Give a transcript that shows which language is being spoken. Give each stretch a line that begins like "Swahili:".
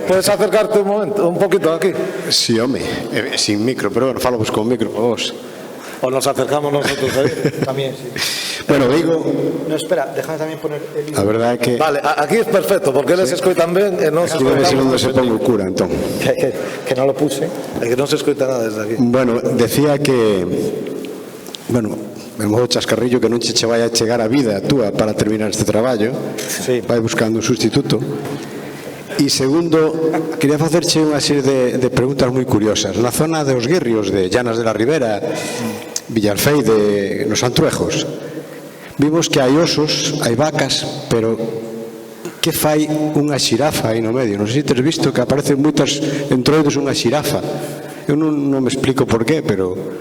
Spanish: Puedes acercarte un momento, un poquito aquí. Sí, home, sin micro, pero bueno, falo con micro para vos. O nos acercamos nosotros ahí. También, sí. Bueno, digo... No, espera, déjame también poner el libro.
Galician: A verdade é que... Vale,
Spanish: aquí es perfecto,
Galician: porque eles escoitan ben e non se Digo, escoitamos. se onde se pon o cura, entón.
Spanish: Que no lo puse.
Galician: É que non se escoita nada desde aquí. Bueno, decía que... Bueno, me modo chascarrillo que non che vai a chegar a vida túa para terminar este traballo. Sí. Vai buscando un sustituto. E segundo, quería facerche unha serie de preguntas moi curiosas. Na zona dos guirrios de Llanas de la Ribera, Villalfeide, nos Antruejos, vimos que hai osos, hai vacas, pero que fai unha xirafa aí no medio? Non sei se tes visto que aparecen moitos entroidos unha xirafa. Eu non me explico por qué, pero...